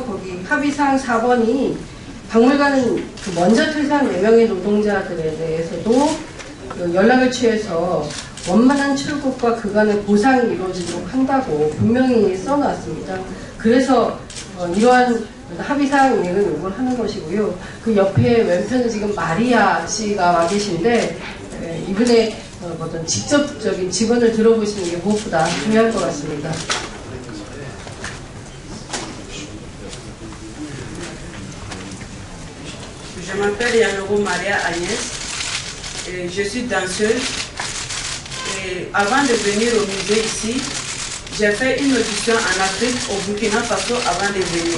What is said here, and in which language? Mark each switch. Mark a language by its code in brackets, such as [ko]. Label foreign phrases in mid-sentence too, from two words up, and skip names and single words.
[ko] 거기 합의사항 4번이 박물관은 먼저 퇴사한 4명의 노동자들에 대해서도 연락을 취해서 원만한 출국과 그간의 보상이 이루어지도록 한다고 분명히 써놨습니다. 그래서 이러한 합의사항 이행을 요구를 하는 것이고요. 그 옆에 왼편에 지금 마리아 씨가 와 계신데 이분의 어떤 직접적인 직언을 들어보시는 게 무엇보다 중요할 것 같습니다. [fr] Je m'appelle Yanogo Maria Agnès et je suis danseuse. Et avant de venir au musée ici, j'ai fait une audition en Afrique, au Burkina Faso, avant de venir.